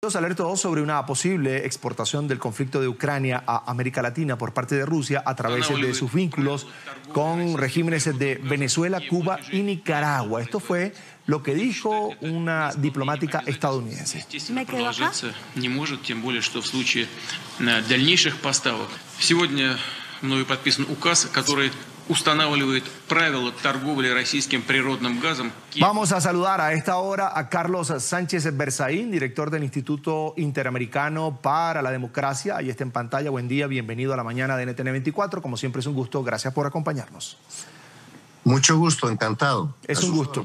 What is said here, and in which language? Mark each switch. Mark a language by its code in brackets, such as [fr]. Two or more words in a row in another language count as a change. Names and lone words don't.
[es] Alertó sobre una posible exportación del conflicto de Ucrania a América Latina por parte de Rusia a través de sus vínculos con regímenes de Venezuela, Cuba y Nicaragua. Esto fue lo que dijo una diplomática estadounidense. Me quedo acá. [ru] Устанавливает правила торговли российским природным газом. [es] Vamos a saludar a esta hora a Carlos Sánchez Berzaín, director del Instituto Interamericano para la Democracia. Ahí está en pantalla. Buen día, bienvenido a la mañana de NTN 24. Como siempre es un gusto, gracias por acompañarnos. Mucho gusto, encantado. Es un gusto.